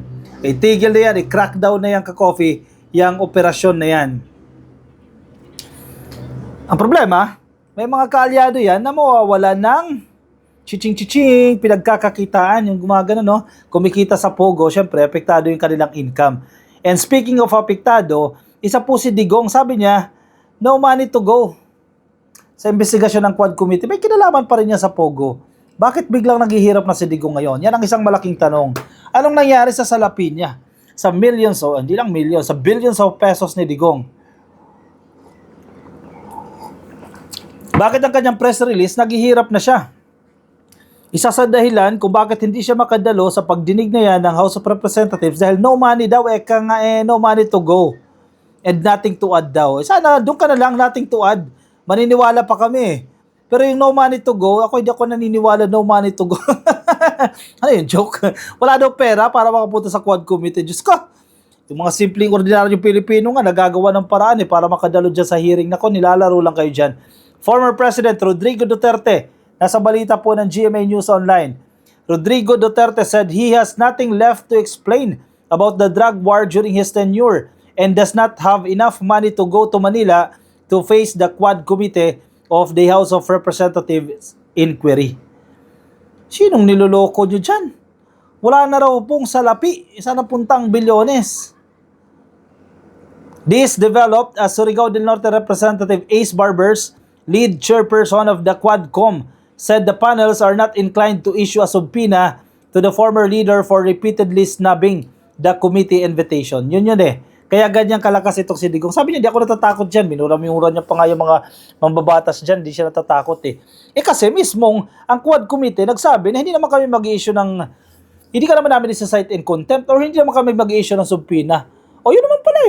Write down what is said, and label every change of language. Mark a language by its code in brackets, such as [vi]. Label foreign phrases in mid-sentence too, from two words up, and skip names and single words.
[tl] Tigil na yan, crackdown na yan ka-coffee, yung operasyon na yan. Ang problema, may mga kaalyado yan na mawawala ng chiching-chiching, pinagkakakitaan, yung gumagano, no? Kumikita sa Pogo, syempre, apektado yung kanilang income. [en] And speaking of [tl] apektado, isa po si Digong, sabi niya, [en] no money to go. [tl] Sa investigasyon ng Quad Committee, may kinalaman pa rin niya sa Pogo. Bakit biglang naghihirap na si Digong ngayon? Yan ang isang malaking tanong. Anong nangyari sa salapi niya? Sa millions, o hindi lang millions, sa [en] billions of pesos [tl] ni Digong. Bakit ang kanyang press release, naghihirap na siya? Isa sa dahilan kung bakit hindi siya makadalo sa pagdinig na yan ng House of Representatives dahil [en] no money [tl] daw, [en] no money to go and nothing to add [tl] daw. Sana doon ka na lang, [en] nothing to add. [tl] Maniniwala pa kami. Pero yung [en] no money to go, [tl] hindi ako naniniwala [en] no money to go. [tl] Ano yun, joke? Wala daw pera para makapunta sa Quad Committee. Diyos ko, yung mga simpleng ordinaryong Pilipino nga, nagagawa ng paraan para makadalo dyan sa hearing. Nako, nilalaro lang kayo dyan. [en] Former President [tl] Rodrigo Duterte, nasa balita po ng GMA News Online. [en] Rodrigo Duterte said he has nothing left to explain about the drug war during his tenure and does not have enough money to go to Manila to face the Quad Committee of the House of Representatives inquiry. [tl] Sinong niloloko nyo dyan? Wala na raw pong salapi, isa na puntang bilyones. [en] This developed as Surigao del Norte Representative Ace Barbers, lead chairperson of the Quadcom, said the panels are not inclined to issue a subpoena to the former leader for repeatedly snubbing the committee invitation. [tl] Yun eh. Kaya ganyan kalakas itong si Digong. Sabi niya, di ako natatakot dyan. Minura-mura niya pa nga yung mga mambabatas dyan. Di siya natatakot eh. Kasi mismong ang Quad Committee nagsabi na hindi naman kami mag-i-issue ng, hindi ka naman namin isa-cite [en] in contempt [tl] or hindi naman kami mag-i-issue ng subpoena. O yun naman pala eh.